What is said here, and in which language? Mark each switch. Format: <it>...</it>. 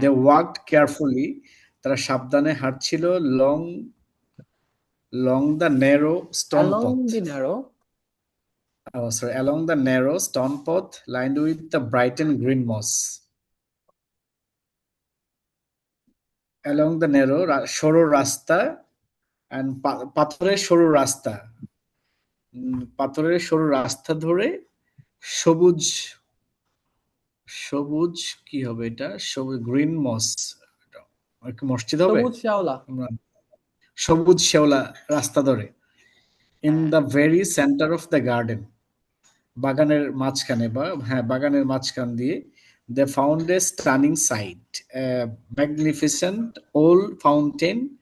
<en>They walked carefully,</en> <bn>তারা সাবধানে হাঁটছিল,</bn> <en>Long the narrow stone along path. the narrow, Oh, sorry, along the narrow stone path lined with the bright and green moss. Along the narrow</en> <bn>সরু রাস্তা and পাথরের সরু রাস্তা, পাথরের সরু রাস্তা ধরে সবুজ সবুজ কি হবে এটা, সবুজ গ্রিন মস, কি মসজিদ হবে, সবুজ শ্যাওলা, আমরা সবুজ শেওলা রাস্তা ধরে। In হ্যাঁ,</bn> <en>the very center of the garden,</en> <bn>বাগানের মাঝখানে বা হ্যাঁ বাগানের মাঝখান দিয়ে,</bn> <en>they found a stunning sight, a magnificent old fountain.</en>